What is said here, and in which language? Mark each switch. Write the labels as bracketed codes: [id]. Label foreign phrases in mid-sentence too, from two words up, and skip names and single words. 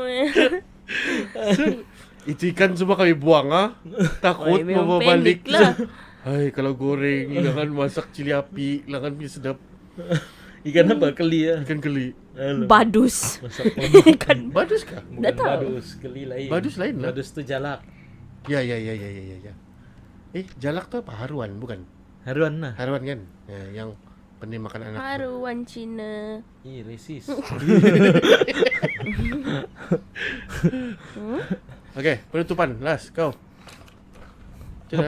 [ms] So, itu ikan semua kami buang takut Oi, memang mau bawa balik panik lah. Hai, kalau goreng jangan masak cili api, jangan punya sedap. Ikan apa? Keli ya? Ikan keli. Alamak. Badus. Masak Kan Badus kah? Bukan Tak tahu. badus, keli lain. Badus lain lah. Badus tu jalak. Ya. Jalak tu apa? Haruan bukan? Haruan lah. Haruan kan? Ya, yang pandai makan anak. haruan Cina. Ih, resis. Okey, penutupan. Last, kau. Sudah.